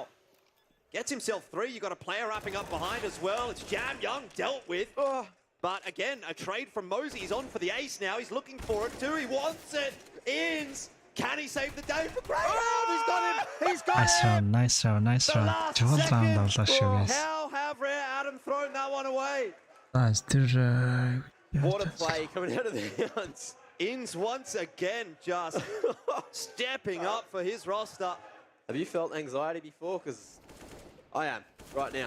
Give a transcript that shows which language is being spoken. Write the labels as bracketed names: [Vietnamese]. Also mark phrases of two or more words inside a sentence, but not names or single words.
[English] Gets himself 3. You've got a player wrapping up behind as well. It's Jam Young dealt with. But again, a trade from Mosey. He's on for the ace now. He's looking for it too. He wants it. Ins. Can he save the day for Greyhound? He's got him. He's got him. Nice round. [Mongolian] Жол раунд авлаа шүү guys. [English] How have Rare Atom thrown that one away? Guys, Water play coming out of the Hounds. Ins once again just stepping up for his roster. Have you felt anxiety before? Because I am right now.